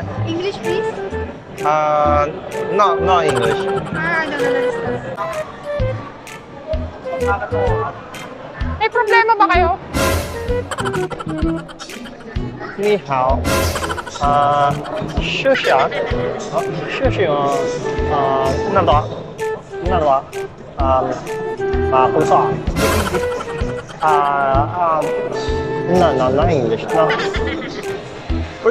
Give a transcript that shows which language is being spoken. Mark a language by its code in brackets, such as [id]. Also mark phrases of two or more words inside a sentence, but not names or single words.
[en] English, please. Not English。 that's [tl] May problema ba kayo? [zh] 你好，休息啊，休息那多，不错 ， [en] not English， [zh] 那